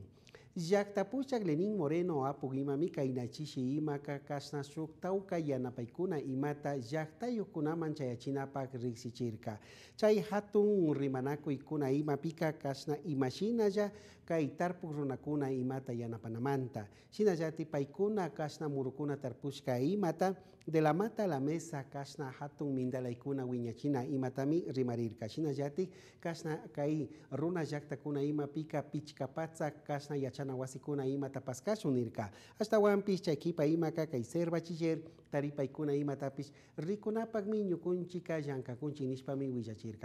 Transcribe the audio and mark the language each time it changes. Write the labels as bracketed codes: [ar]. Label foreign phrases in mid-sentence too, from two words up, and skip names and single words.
[qu] Llaqtapuchak Lenín Moreno apuk imami kaynachishi imaka kasna shuktauka yanapaykuna imata llaqtayukunaman chayachinapak riksichirka. Chay hatun rimanakuykuna imapika kasna imashinalla kay tarpuk runakuna imata yanapanamanta. Shinallati paykuna kasna murukuna tarpushka imata [es] de la mata a la mesa [qu] kasna hatun mindalaykuna wiñachina imatami rimarirka. Shinallati kasna kay runa llaqtakuna imapika pichkapatza kasna yachana wasikuna imata paskashunirka. Hasta wampis chaykipa imaka kay [es] ser bachiller [qu] taripaykuna imatapish rikunapakmi ñukunchika llankakunchik nishpami willachirka.